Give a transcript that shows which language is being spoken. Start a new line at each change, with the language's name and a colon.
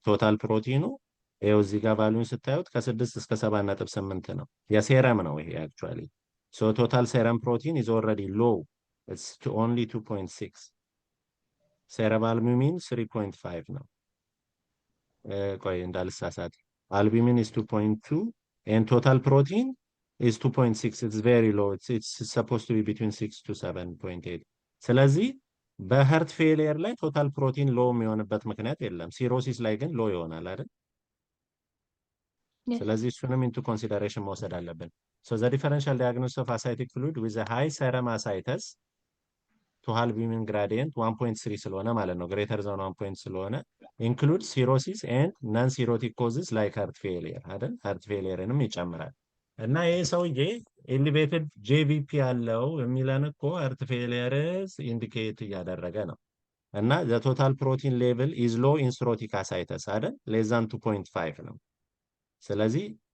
Amharic: ቶታል ፕሮቲኑ ይኸው እዚህ ጋር ቫልዩን ስታዩት ከ6 እስከ 7.8 ነው። የሴረም ነው ይሄ አክቹአሊ። ሶ ቶታል ሴረም ፕሮቲን
English: is already low. It's only 2.6.
Amharic: ሴረም አልቡሚን 3.5 ነው። ቆይ እንዳልሳሳት
English: አልቡሚን is 2.2 and total protein is 2.6. It's very low. It's supposed to be between 6 to 7.8.
Amharic: ስለዚህ በሀርት ፌሊየር ላይ ቶታል ፕሮቲን ሎ የሚሆንበት ምክንያት የለም። ሲሮሲስ ላይ ግን ሎ ይሆናል አይደል? ስለዚህ እሱንም ኢንቱ ኮንሲደሬሽን መውሰድ አለብን።
English: So the differential diagnosis of ascitic fluid with a high serum ascites to albumin gradient 1.3
Amharic: ስለሆነ ማለት ነው
English: greater than 1
Amharic: ስለሆነ
English: includes cirrhosis and non-cirrhotic causes like heart failure
Amharic: አይደል? heart failureንም ይጨምራል። እና ይሄ ሰውዬ ኤሊቬትድ ጄቪፒ ያለው የሚለን እኮ heart failure ኢንዲኬት እያደረገ ነው። እና
English: the total protein level is low in cirrhotic ascites
Amharic: አይደል?
English: less than 2.5
Amharic: ነው። ስለዚህ